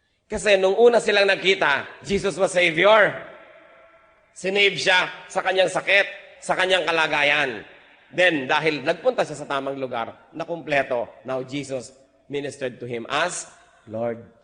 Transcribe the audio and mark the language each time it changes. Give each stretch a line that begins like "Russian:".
Filipino: Kasi nung una silang nakita,
English: Jesus was Savior.
Filipino: Sinave siya sa kanyang sakit, sa kanyang kalagayan. Then, dahil nagpunta siya sa tamang lugar, nakumpleto.
English: Now, Jesus ministered to him as Lord.